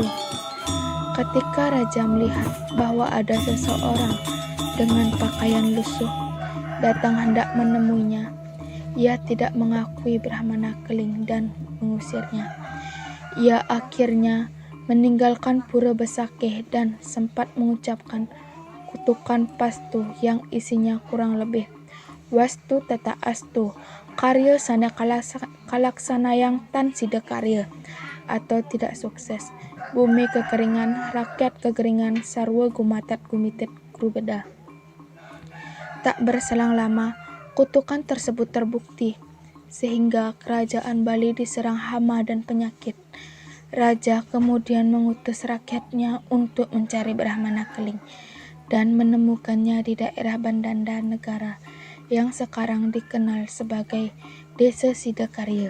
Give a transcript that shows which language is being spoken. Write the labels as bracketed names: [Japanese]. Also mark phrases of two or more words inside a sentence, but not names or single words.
[Indonesian] Ketika raja melihat bahwa ada seseorang dengan pakaian lusuh datang hendak menemuinya, ia tidak mengakui Brahmana Keling dan mengusirnya. Ia akhirnya meninggalkan Pura Besakeh dan sempat mengucapkan kutukan pastu yang isinya kurang lebih [Balinese] Wastu tata astu karya sana kalaksanayang tan sida karya, [Indonesian] atau tidak sukses, bumi kekeringan, rakyat kekeringan, [Balinese] sarwa gumatat gumitit grubeda. [Indonesian] Tak berselang lama, kutukan tersebut terbukti, sehingga kerajaan Bali diserang hama dan penyakit. Raja kemudian mengutus rakyatnya untuk mencari Brahmana Keling dan menemukannya di daerah Bandanda Negara yang sekarang dikenal sebagai Desa Sidakarya.